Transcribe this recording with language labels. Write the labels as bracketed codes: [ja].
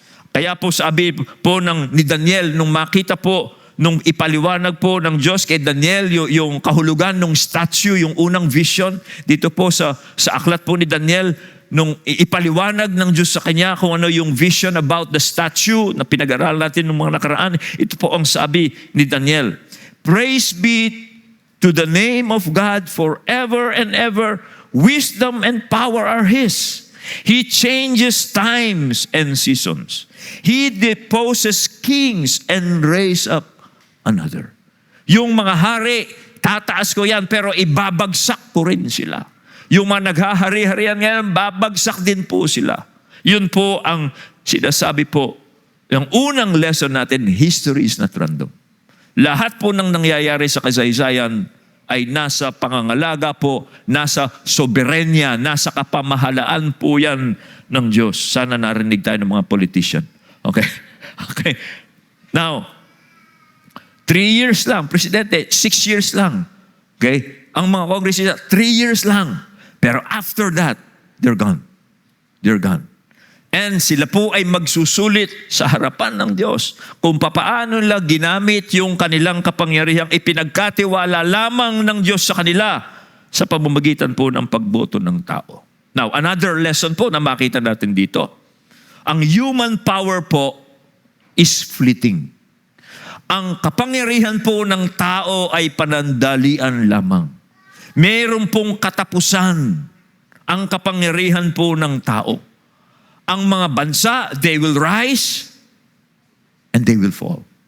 [tl] Kaya po sabi po ni Daniel, nung makita po, nung ipaliwanag po ng Diyos kay Daniel, yung kahulugan ng statue, yung unang vision, dito po sa aklat po ni Daniel, nung ipaliwanag ng Diyos sa kanya kung ano yung vision about the statue na pinag-aralan natin ng mga nakaraan, ito po ang sabi ni Daniel, [en] Praise be to the name of God forever and ever. Wisdom and power are His. He changes times and seasons. He deposes kings and raise up another. [tl] Yung mga hari, tataas ko yan, pero ibabagsak ko rin sila. Yung mga naghahari-harian ngayon, babagsak din po sila. Yun po ang sinasabi po. Yung unang lesson natin, [en] history is not random. [tl] Lahat po ng nangyayari sa kasaysayan ay nasa pangangalaga po, nasa soberenya, nasa kapamahalaan po yan ng Diyos. Sana narinig tayo ng mga politician. [en] Okay? Okay. Now, 3 years lang, Presidente, 6 years lang. Okay? [tl] Ang mga kongresista, 3 years lang. [en] Pero after that, they're gone. They're gone. [tl] And sila po ay magsusulit sa harapan ng Diyos kung papaano nila ginamit yung kanilang kapangyarihang ipinagkatiwala lamang ng Diyos sa kanila sa pamamagitan po ng pagboto ng tao. Now, another lesson po na makita natin dito. [en] Ang human power po is fleeting. [tl] Ang kapangyarihan po ng tao ay panandalian lamang. Meron pong katapusan ang kapangyarihan po ng tao. Ang mga bansa, [en] they will rise and they will fall.